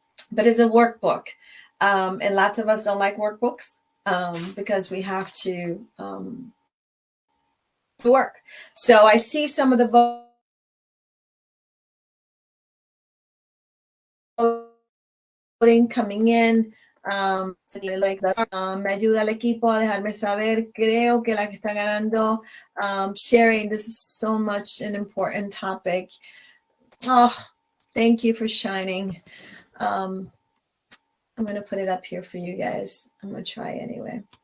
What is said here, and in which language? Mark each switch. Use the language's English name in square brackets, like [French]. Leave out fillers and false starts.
[English] But it's a workbook, and lots of us don't like workbooks because we have to work. So I see some of the voting coming in. [Spanish] Me ayuda al equipo a dejarme saber. Creo que la que está ganando, [English] sharing. This is so much an important topic. Oh, thank you for shining. I'm going to put it up here for you guys. I'm going to try anyway.